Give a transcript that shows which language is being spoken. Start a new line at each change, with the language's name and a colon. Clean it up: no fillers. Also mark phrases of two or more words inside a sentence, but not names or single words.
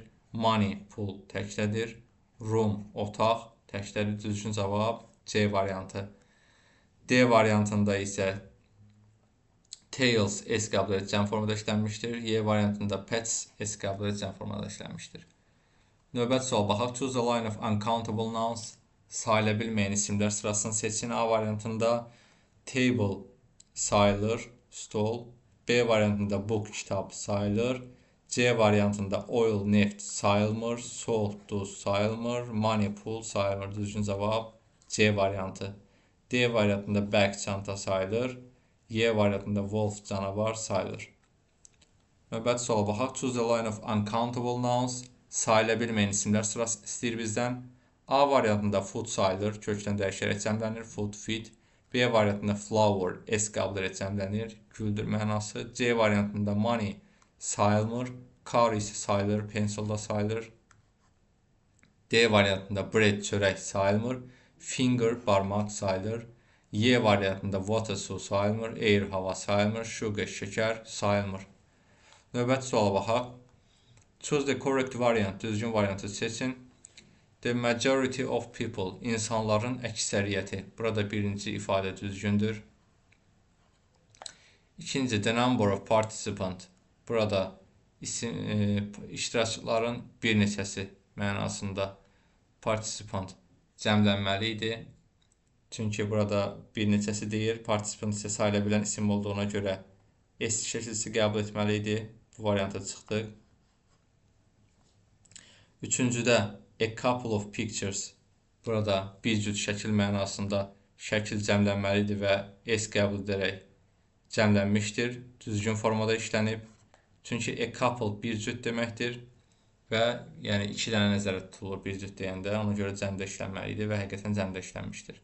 Azerbaijani: Money, pul təkdədir. Room, otaq təkdədir. Düzgün cavab C variantı. D variantında isə tails, S qəbul edilən formada işlənmişdir. Y variantında pets, S qəbul edilən formada işlənmişdir. Növbəti sual baxaq.
English: Choose the line of uncountable nouns.
Azerbaijani: Sayıla bilməyən isimlər sırasını seçin. A variantında table sayılır, stol. B variantında book, kitab sayılır. C variantında oil, neft sayılmır. Salt, duz sayılmır. Money, pul sayılmır. Düzgün cavab C variantı. D variantında bag, çanta sayılır. Y variantında wolf, canavar sayılır. Növbəti suala baxaq.
English: Choose the line of uncountable nouns.
Azerbaijani: Sayıla bilməyən isimlər sırası istəyir bizdən. A variantında food sayılır, kökdən dəyişərək cəmlənir.
English: Food, feed.
Azerbaijani: B variantında flower, S qəbul edərək cəmlənir. Güldür mənası. C variantında money sayılmır. Car isə sayılır, pencil da sayılır. D variantında bread, çörək sayılmır. Finger, barmaq sayılır. Y variantında water, su sayılmır. Air, hava sayılmır. Sugar, şəkər sayılmır. Növbəti suala baxaq.
English: Choose the correct variant.
Azerbaijani: Düzgün variantı seçin.
English: The majority of people.
Azerbaijani: İnsanların əksəriyyəti. Burada birinci ifadə düzgündür. İkinci,
English: the number of participant.
Azerbaijani: Burada iştirakçıların bir neçəsi mənasında participant cəmlənməli idi. Çünki burada bir neçəsi deyir. Participant isə sayıla bilən isim olduğuna görə S şəkilsi qəbul etməli idi. Bu varianta çıxdıq. Üçüncüdə
English: a couple of pictures.
Azerbaijani: Burada bir cüt şəkil mənasında şəkil cəmlənməlidir və S qəbul edərək cəmlənmişdir. Düzgün formada işlənib. Çünki
English: a couple
Azerbaijani: bir cüt deməkdir və yəni iki dənə nəzərdə tutulur bir cüt deyəndə. Ona görə cəmdə işlənməlidir və həqiqətən cəmdə işlənmişdir.